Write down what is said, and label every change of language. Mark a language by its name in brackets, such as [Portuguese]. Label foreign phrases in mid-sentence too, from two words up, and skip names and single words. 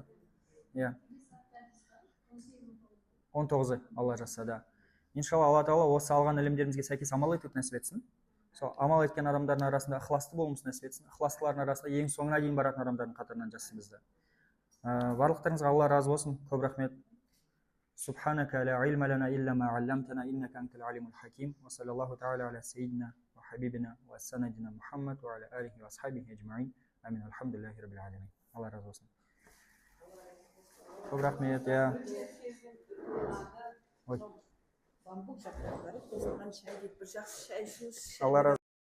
[Kazakh] Иә. 19-ы Алла жаса, да. Иншалла, Алла тағала осы алған ілімдерімізге сәйкес амал етуді нәсіп етсін. Сол амал еткен адамдардың арасында ықыласты болуымыз нәсіп етсін. Ықыластылардың арасында ең соңына дейін баратын адамдардың қатарынан жазсын бізді. Барлықтарыңызға Алла разы болсын. Көп рахмет. [Arabic] سبحانك لا علم لنا إلا ما علمتنا إنك أنت العليم الحكيم. وصلى الله تعالى على سيدنا وحبيبنا وسندنا محمد وعلى آله وأصحابه أجمعين. [Kazakh] Амин. [Arabic] الحمد لله رب العالمين. [Kazakh] Алла разы болсын. Көп рахмет. Ой. Алла разы